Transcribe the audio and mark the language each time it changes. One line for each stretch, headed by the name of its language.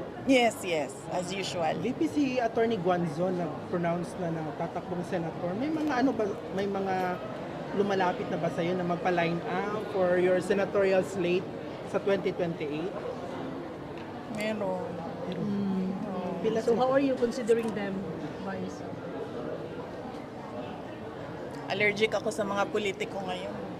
English: Yes, yes, as usual.
Filipino: VP si Attorney Guanzon nag-pronounce na tatakbong senator. May mga ano ba, may mga lumalapit na ba sa'yo na magpa-line up
English: for your senatorial slate
Filipino: sa 2028? Meron.
Cebuano: Pila
English: So how are you considering them, Vice?
Filipino: Allergic ako sa mga politiko ngayon.